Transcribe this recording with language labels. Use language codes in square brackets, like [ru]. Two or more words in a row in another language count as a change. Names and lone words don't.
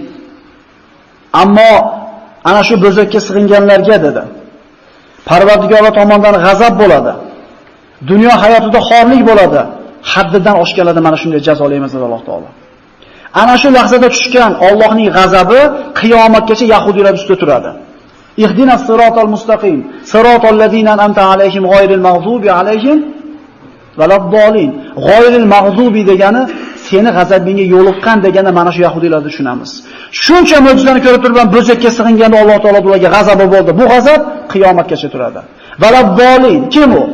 [uz] Ammo ana shu bo'zakka sig'inganlarga dedi: Parvardigorlar tomonidan g'azab bo'ladi. Dunyo hayotida xorlik bo'ladi. Haddidan oshganlarda mana shunday jazolaymiz dedi Alloh taolo. Ana shu lahzada tushgan Allohning g'azabi qiyomatgacha yahudiylar ustida turadi. [ar] اهدنا الصراط المستقيم صراط الذين أنعمت عليهم غير المغضوب عليهم ولا الضالين. غير المغضوب [uz] degani seni g'azabingga yo'liqqan deganda mana shu yahudiylarni tushunamiz. Shuncha mo'jizani ko'rib turib ham bo'zakka sig'inganda Alloh taolo ularga g'azabi bo'ldi. Bu g'azab qiyomatgacha turadi. Valabbolin kim u?